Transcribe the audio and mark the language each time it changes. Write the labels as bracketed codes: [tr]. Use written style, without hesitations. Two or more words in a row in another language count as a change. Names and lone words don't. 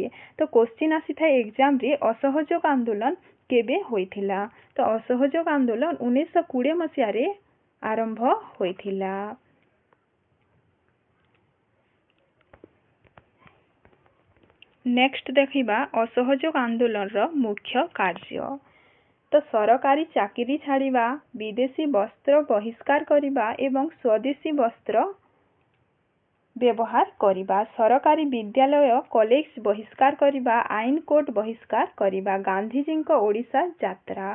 [or] ତ କ୍ୱେଶ୍ଚନ ଆସିଥା ଏଗ୍ଜାମରେ ଅସହଯୋଗ ଆନ୍ଦୋଳନ କେବେ ହୋଇଥିଲା। ତ ଅସହଯୋଗ ଆନ୍ଦୋଳନ 1920 ମସିହାରେ ଆରମ୍ଭ ହୋଇଥିଲା। ନେକ୍ସଟ ଦେଖିବା ଅସହଯୋଗ ଆନ୍ଦୋଳନର ମୁଖ୍ୟ କାର୍ଯ୍ୟ। ତ ସରକାରୀ ଚାକିରି ଛାଡ଼ିବା, ବିଦେଶୀ ବସ୍ତ୍ର ବହିଷ୍କାର କରିବା ଏବଂ ସ୍ୱଦେଶୀ ବସ୍ତ୍ର ବ୍ୟବହାର କରିବା, ସରକାରୀ ବିଦ୍ୟାଳୟ କଲେଜ ବହିଷ୍କାର କରିବା, ଆଇନ କୋର୍ଟ ବହିଷ୍କାର କରିବା। ଗାନ୍ଧିଜୀଙ୍କ ଓଡ଼ିଶା ଯାତ୍ରା।